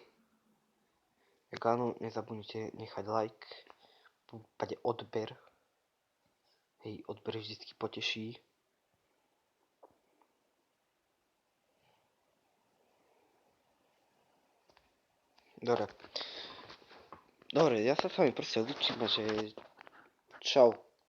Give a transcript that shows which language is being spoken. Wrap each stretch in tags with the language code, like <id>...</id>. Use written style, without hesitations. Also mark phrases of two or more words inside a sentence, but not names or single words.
<sk>Jak áno, nezabudnite nechať like, v prípade odber. Hej, odber vždycky poteší. Dobre.</sk> <ru>Добре, я с вами просто лучше, може... Чао.</ru>